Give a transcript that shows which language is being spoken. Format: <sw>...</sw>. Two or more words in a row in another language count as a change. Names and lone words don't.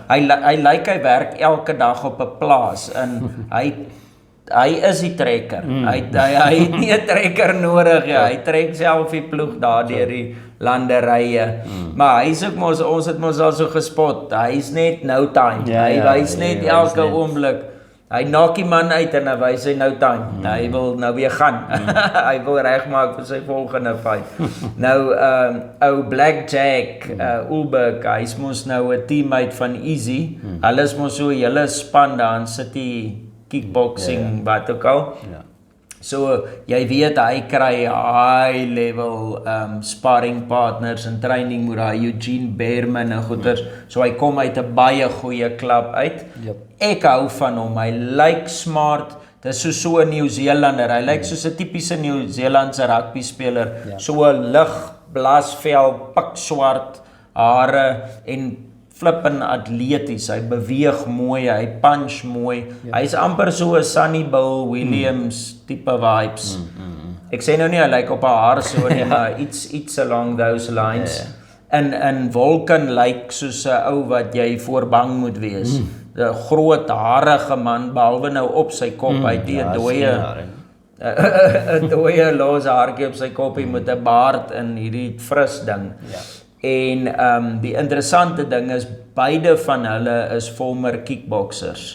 <af>Hy lyk hy werk elke dag op 'n plaas en hy is die trekker. Hy het nie 'n trekker nodig nie. Hy trek self die ploeg daar deur die landerye. Maar hy's ook mos ons het mos al so gespot. Hy's net</af> <en>no time.</en> <af>Hy wys net elke oomblik. Hy knock die man uit en hy wys hy</af> <en>no time.</en> <af>Hy wil nou weer gaan. Hy wil regmaak vir sy volgende fight. Nou ou Blackjack Ulberg, hy's mos nou 'n teammate van Easy. Hulle is mos so 'n hele span daar in City kickboxing wat ook al. So jy weet hy kry</af> <en>high level sparring partners</en> <af>en training met daai Eugene Behrman en goeters. So hy kom uit 'n baie goeie klub uit. Ek hou van hom. Hy lyk smart. Dis so 'n Nieu-Zeelander. Hy lyk soos 'n tipiese Nieu-Zeelandse rugby speler. So 'n lig blasvel, pikswart hare en flippin atleties. Hy beweeg mooi, hy punch mooi. Hy's amper so 'n Sonny Bill Williams tipe vibes. Ek sê nou nie hy lyk op 'n haar so nie, maar iets</af> <en>along those lines.</en> <af>En Volkan lyk soos 'n ou wat jy voor bang moet wees. 'n Groot harige man behalwe nou op sy kop. Hy het 'n dooie los haartjie op sy kop met 'n baard en hierdie fris ding. En die interessante ding is beide van hulle is</af> <en>former kickboxers.</en>